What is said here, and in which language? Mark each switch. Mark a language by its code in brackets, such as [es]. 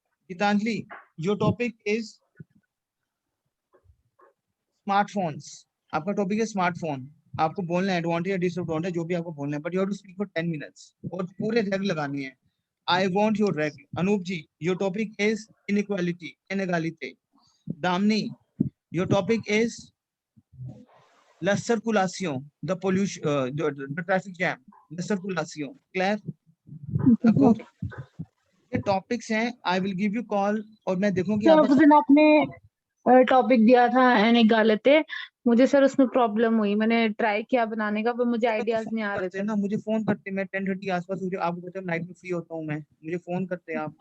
[en] Geetanjali, your topic is smartphones. [hi] आपका topic है smartphone. आपको बोलना है एडवांटेज या डिसएडवांटेज जो भी आपको बोलना है, [en] but you have to speak for 10 minutes [hi] और पूरे रेग लगानी है। [en] I want your rage. Anoop ji, your topic is inequality, inegality. Damini, your topic is [es] la circulación, [en] the pollution, the traffic jam, la circulación. Clear? [hi] ये टॉपिक्स हैं। [en] I will give you call [hi] और मैं देखूंगी सर आपका उस दिन आपने टॉपिक दिया था इनइक्वालिटी, मुझे सर उसमें प्रॉब्लम हुई। मैंने ट्राई किया बनाने का पर मुझे आइडियाज नहीं आ रहे थे ना। मुझे फोन करते, मैं 10:30 आसपास, मुझे आपको पता है नाइट में फ्री होता हूँ मैं, मुझे फोन करते आप।